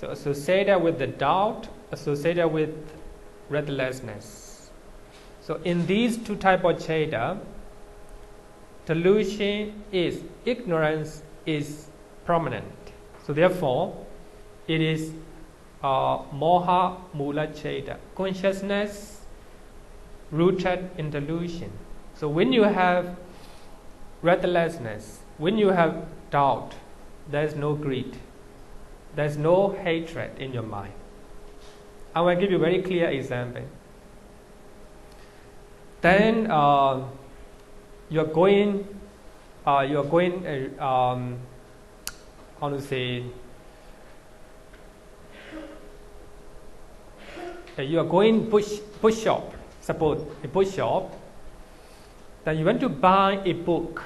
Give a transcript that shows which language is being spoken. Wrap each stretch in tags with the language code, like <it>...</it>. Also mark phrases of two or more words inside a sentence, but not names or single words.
<en>So associated with the doubt, associated with restlessness. So in these two types of citta, delusion is, ignorance is prominent. So therefore, it is</en> <pi>moha mula citta,</pi> <en>consciousness rooted in delusion. So when you have restlessness, when you have doubt, there is no greed, there is no hatred in your mind. I will give you a very clear example. Then you're going, how to say, you are going book shop, suppose a book shop, then you want to buy a book.</en>